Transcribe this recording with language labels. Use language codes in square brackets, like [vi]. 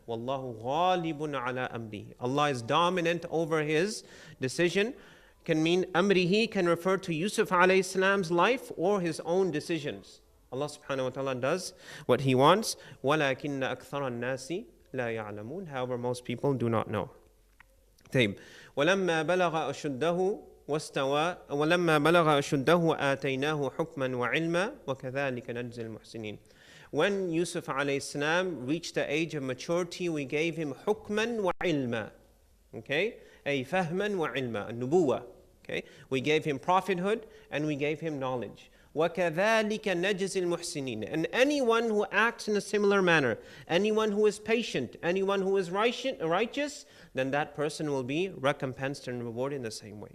[ar] Wallahu ghalibun ala amrihi. [en] Allah is dominant over his decision. Can mean amrihi can refer to Yusuf alayhi salam's life or his own decisions. Allah subhanahu wa ta'ala does what he wants. [ar] وَلَكِنَّ أَكْثَرَ النَّاسِ لَا يَعْلَمُونَ. [en] However, most people do not know. [ar] طيب. وَلَمَّا بَلَغَ أَشُدَّهُ واستوى ولما بلغ أشده آتيناه حكما وعلما وكذلك نجزي المحسنين. [en] When Yusuf alayhi salam reached the age of maturity, we gave him [ar] حكما وعلما. Okay? أي فهما وعلما. النبوة. Okay? [en] We gave him prophethood and we gave him knowledge. [ar] وَكَذَلِكَ نَجْزِي الْمُحْسِنِينَ. [en] And anyone who acts in a similar manner, anyone who is patient, anyone who is righteous, then that person will be recompensed and rewarded in the same way.